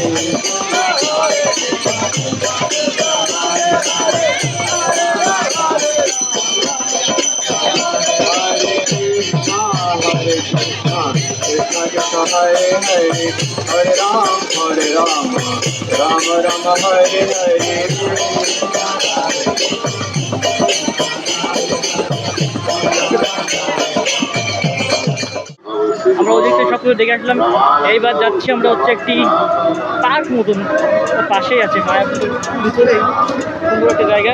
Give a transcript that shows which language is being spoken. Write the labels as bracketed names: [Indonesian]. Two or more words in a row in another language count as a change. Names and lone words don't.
[Bangla] Hare Krishna, Krishna Krishna Hare Hare, Hare Ram, Ram Ram Hare Hare. আমরা ওদিকে সব কিছু দেখে আসলাম। এইবার যাচ্ছি আমরা হচ্ছে একটি পার্ক মতন, পাশেই আছে মায়াপুরের ভিতরে সুন্দর একটা জায়গা।